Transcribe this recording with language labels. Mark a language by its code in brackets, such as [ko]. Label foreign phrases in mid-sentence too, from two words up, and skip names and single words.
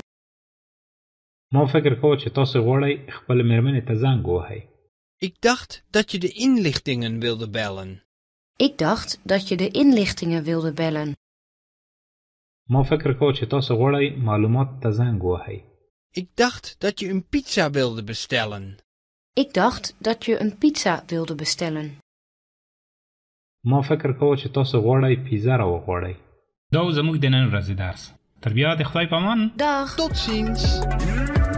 [ps] ما فکر کوم چې تاسو غواړئ خپل مېرمنې ته زنګ ووهئ. [nl] Ik dacht dat je de inlichtingen wilde bellen. Ik dacht dat je de inlichtingen wilde bellen. [ps] ما فکر کوم چې تاسو غواړئ معلومات ته زنګ ووهئ. [nl] Ik dacht dat je een pizza wilde bestellen. Ik dacht dat je een pizza wilde bestellen. [ps] ما فکر کوم چې تاسو غواړئ پیزا راوغواړئ. دا زموږ د نن ورځې درس. تر بیا د خدای په امان. [nl] Dag! Tot ziens!